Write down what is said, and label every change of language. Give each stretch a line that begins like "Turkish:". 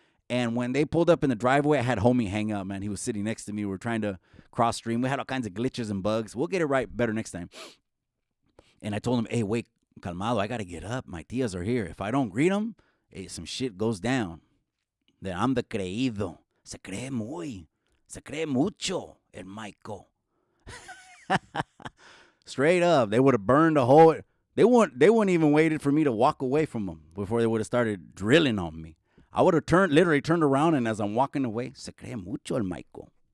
English: And when they pulled up in the driveway, I had homie hang out, man. He was sitting next to me. We were trying to cross stream. We had all kinds of glitches and bugs. We'll get it right better next time. And I told him, hey, wait, calmado, I got to get up. My tias are here. If I don't greet them, some shit goes down. Then I'm the creído.
Spanish: Se cree mucho, el Michael.
English: Straight up, they would have burned a hole. They wouldn't even waited for me to walk away from them before they would have started drilling on me. I would have literally turned around, and as I'm walking away,
Spanish: se cree mucho el Michael.